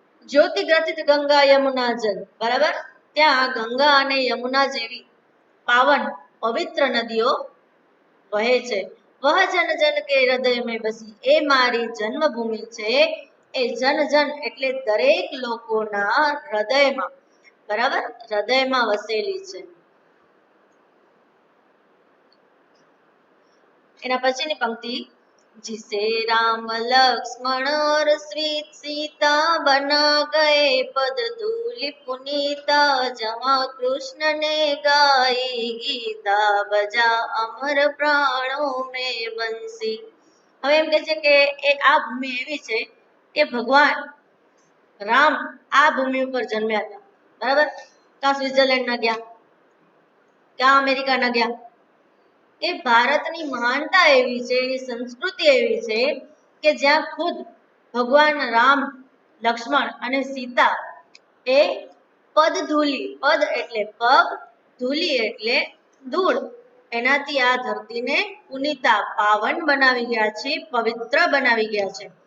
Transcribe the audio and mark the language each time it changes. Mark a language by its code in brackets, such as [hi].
[gu] જ્યોતિ ગ્રથિત ગંગા યમુના જલ, બરાબર. ત્યાં ગંગા અને યમુના જેવી પાવન પવિત્ર નદીઓ વહે છે. [hi] વહ જન જન કે હૃદય મેં બસી, એ મારી જન્મભૂમિ છે. [gu] એ જન જન એટલે દરેક લોકોના હૃદયમાં, બરાબર, હૃદયમાં વસેલી છે. [hi] એના પછીની પંક્તિ, जिसे राम लक्ष्मण और सीता बना गए पद धूलि पुनीता, जहाँ कृष्ण ने गाई गीता बजा अमर प्राणों में बंसी. [gu] હવે એમ કહે છે કે આ ભૂમિ એવી છે કે ભગવાન રામ આ ભૂમિ ઉપર જન્મ્યા હતા, બરાબર. ક્યાં સ્વિટ્ઝરલેન્ડ ના ગયા, ક્યાં અમેરિકા ના ગયા. એ ભારતની મહાનતા એવી છે, એની સંસ્કૃતિ એવી છે કે જ્યાં ખુદ ભગવાન રામ, લક્ષ્મણ અને સીતા એ પદધૂલી, પદ એટલે પગ, ધૂલી એટલે ધૂળ, એનાથી આ ધરતીને પુનિતા, પાવન બનાવી ગયા છે, પવિત્ર બનાવી ગયા છે.